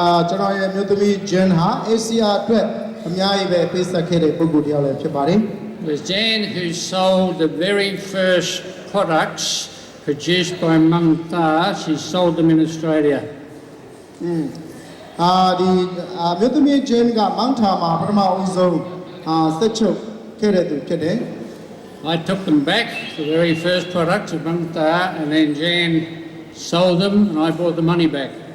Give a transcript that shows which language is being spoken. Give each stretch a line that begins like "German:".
Burmese: ကျွန်တော်ရဲ့မျိုးသမီး Jan ဟာ ACR အတွက်အများကြီးပဲပေးဆက်ခဲ့တဲ့ပုဂ္ဂိုလ်တစ်ယောက်လည်းဖြစ်ပါတယ်
English: It was Jan who sold the very first products produced by Mung Tha. She sold them in Australia.
Burmese: ဒီမျိုးသမီး Jan ကမန်းထာမှာပထမအဦးဆုံးဆက်ချုပ်ခဲ့တဲ့သူဖြစ်တယ်
English: I took them back, the very first products of Mung Tha, and then Jan sold them and I brought the money back.